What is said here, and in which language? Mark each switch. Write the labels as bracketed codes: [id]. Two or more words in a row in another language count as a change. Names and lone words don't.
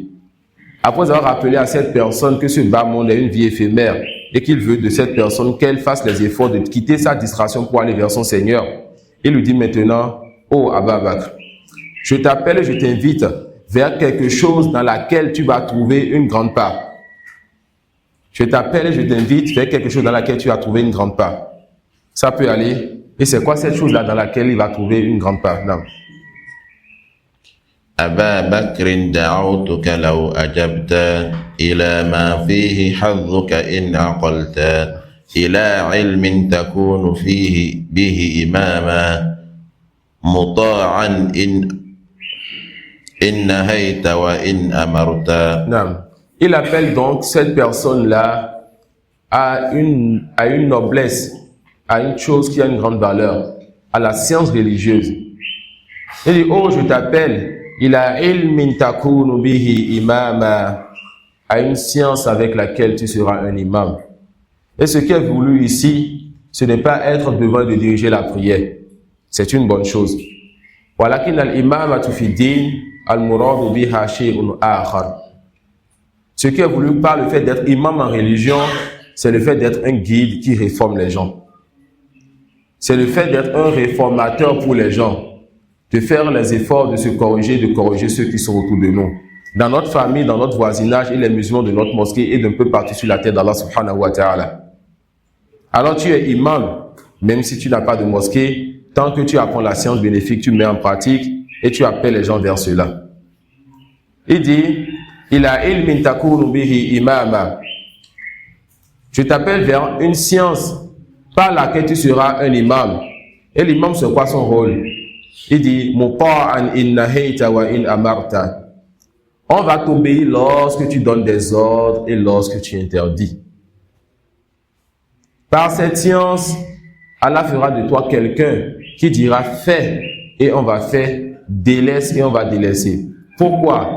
[fr] Après avoir rappelé à cette personne que ce bas monde est une vie éphémère et qu'il veut de cette personne qu'elle fasse les efforts de quitter sa distraction pour aller vers son Seigneur, il lui dit maintenant, oh Aba Bakr, je t'appelle et je t'invite vers quelque chose dans laquelle tu vas trouver une grande part. Je t'appelle et je t'invite vers quelque chose dans laquelle tu vas trouver une grande part. Ça peut aller. Et c'est quoi cette chose-là dans laquelle il va trouver une grande part? Non. [ar] أبا بكر دعوتك لو أجبت إلى ما فيه حظك إن عقلت إلى علم تكون فيه به إماما مطاعا إن نهيت وإن أمرت. [fr] Non. Il appelle donc cette personne-là à une noblesse, à une chose qui a une grande valeur, à la science religieuse. Il dit, oh, je t'appelle, [ar] إلى علم تكون به إماما, [fr] à une science avec laquelle tu seras un imam. Et ce qui est voulu ici, ce n'est pas être devant de diriger la prière. C'est une bonne chose. [ar] ولكن الإمامة في الدين المراد بها شيء آخر. [fr] Ce qui est voulu par le fait d'être imam en religion, c'est le fait d'être un guide qui réforme les gens. C'est le fait d'être un réformateur pour les gens, de faire les efforts de se corriger, de corriger ceux qui sont autour de nous. Dans notre famille, dans notre voisinage et les musulmans de notre mosquée et d'un peu partout sur la terre d'Allah [ar] سبحانه وتعالى. [fr] Alors tu es imam, même si tu n'as pas de mosquée, tant que tu apprends la science bénéfique, tu mets en pratique et tu appelles les gens vers cela. Il dit, [ar] إلى علم تكون به إماما. [fr] Je t'appelle vers une science par laquelle tu seras un imam. Et l'imam, c'est quoi son rôle? Il dit, [ar] مطاعا إن نهيت وإن أمرت. [fr] On va t'obéir lorsque tu donnes des ordres et lorsque tu interdis. Par cette science, Allah fera de toi quelqu'un qui dira fais et on va faire, délaisse et on va délaisser. Pourquoi?